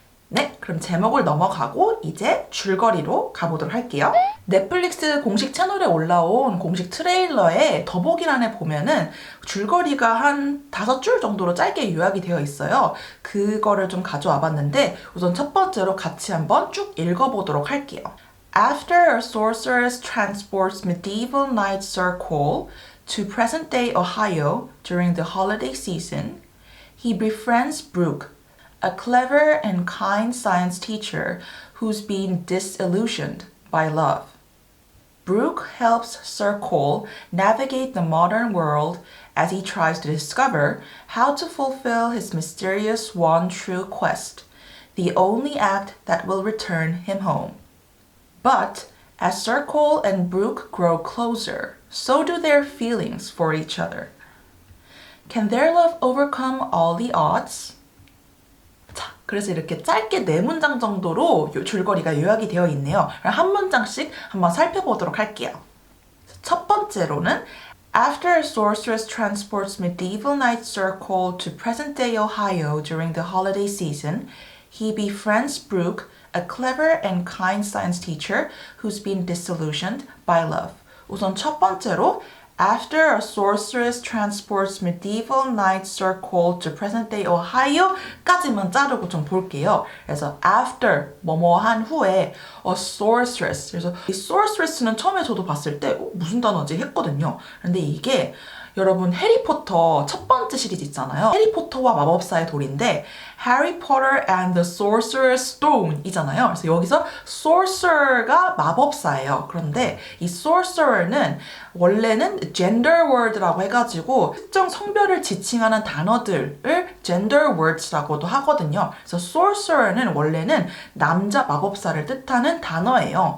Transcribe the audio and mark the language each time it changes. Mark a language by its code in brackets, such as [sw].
[ko] 네, 그럼 제목을 넘어가고 이제 줄거리로 가보도록 할게요. 넷플릭스 공식 채널에 올라온 공식 트레일러에 더보기란에 보면은 줄거리가 한 5줄 정도로 짧게 요약이 되어 있어요. 그거를 좀 가져와 봤는데 우선 첫 번째로 같이 한번 쭉 읽어보도록 할게요. [en] After a sorceress transports medieval knight Sir Cole to present-day Ohio during the holiday season, he befriends Brooke, a clever and kind science teacher who's been disillusioned by love. Brooke helps Sir Cole navigate the modern world as he tries to discover how to fulfill his mysterious one true quest, the only act that will return him home. But as Sir Cole and Brooke grow closer, so do their feelings for each other. Can their love overcome all the odds? [ko] 자, 그래서 이렇게 짧게 4문장 정도로 줄거리가 요약이 되어 있네요. 한 문장씩 한번 살펴보도록 할게요. [en] 첫 번째로는 After a sorceress transports medieval knight Sir Cole to present-day Ohio during the holiday season, he befriends Brooke, a clever and kind science teacher who's been disillusioned by love. [ko] 우선 첫 번째로 [en] After a sorceress transports medieval knight Sir Cole to present-day Ohio [ko] 까지만 자르고 좀 볼게요. 그래서 after 뭐뭐한 후에 a sorceress 그래서 이 sorceress는 처음에 저도 봤을 때 무슨 단어지 했거든요. 근데 이게 여러분 해리포터 첫 번째 시리즈 있잖아요. 해리포터와 마법사의 돌인데 Harry Potter and the Sorcerer's Stone 이잖아요. 그래서 여기서 sorcerer가 마법사예요. 그런데 이 sorcerer는 원래는 gender word라고 해가지고 특정 성별을 지칭하는 단어들을 gender words라고도 하거든요. 그래서 sorcerer는 원래는 남자 마법사를 뜻하는 단어예요.